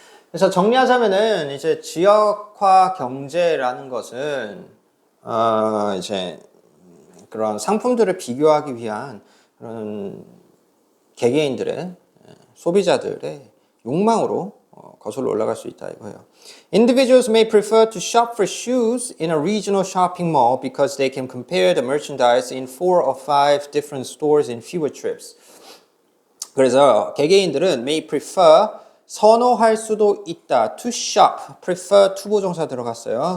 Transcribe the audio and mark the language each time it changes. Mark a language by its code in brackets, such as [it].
[ko] 그래서 정리하자면은 이제 지역화 경제라는 것은 이제 그런 상품들을 비교하기 위한 그런 개개인들의 소비자들의 욕망으로 거슬러 올라갈 수 있다 이거예요. [en] Individuals may prefer to shop for shoes in a regional shopping mall because they can compare the merchandise in 4 or 5 different stores in fewer trips. [ko] 그래서 개개인들은 [en] may prefer [ko] 선호할 수도 있다. [en] To shop, prefer [ko] 투부정사 들어갔어요.